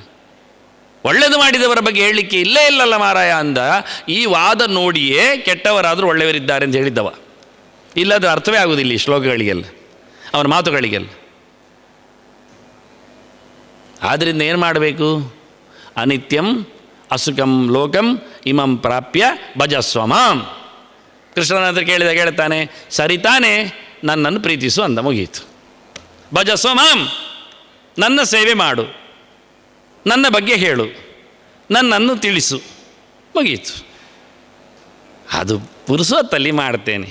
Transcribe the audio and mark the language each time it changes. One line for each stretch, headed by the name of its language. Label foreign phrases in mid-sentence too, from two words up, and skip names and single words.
Kannada: ಒಳ್ಳೆಯದು ಮಾಡಿದವರ ಬಗ್ಗೆ ಹೇಳಲಿಕ್ಕೆ ಇಲ್ಲೇ ಇಲ್ಲಲ್ಲ ಮಾರಾಯ ಅಂದ. ಈ ವಾದ ನೋಡಿಯೇ ಕೆಟ್ಟವರಾದರೂ ಒಳ್ಳೆಯವರಿದ್ದಾರೆ ಅಂತ ಹೇಳಿದ್ದವ. ಇಲ್ಲದ ಅರ್ಥವೇ ಆಗುವುದಿಲ್ಲ ಈ ಶ್ಲೋಕಗಳಿಗೆಲ್ಲ, ಅವನ ಮಾತುಗಳಿಗೆಲ್ಲ. ಆದ್ದರಿಂದ ಏನು ಮಾಡಬೇಕು?
Sanskrit: ಅನಿತ್ಯಂ ಅಸುಖಂ ಲೋಕಂ ಇಮಂ ಪ್ರಾಪ್ಯ ಭಜಸ್ವಮಾಂ.
Kannada: ಕೃಷ್ಣನ ಹತ್ರ ಕೇಳಿದಾಗ ಹೇಳ್ತಾನೆ, ಸರಿತಾನೆ, ನನ್ನನ್ನು ಪ್ರೀತಿಸು ಅಂದ, ಮುಗೀತು. ಭಜಸ್ವಮಾಂ, ನನ್ನ ಸೇವೆ ಮಾಡು, ನನ್ನ ಬಗ್ಗೆ ಹೇಳು, ನನ್ನನ್ನು ತಿಳಿಸು, ಮುಗೀತು. ಅದು ಪುರುಸೊತ್ತಲ್ಲಿ ಮಾಡ್ತೇನೆ.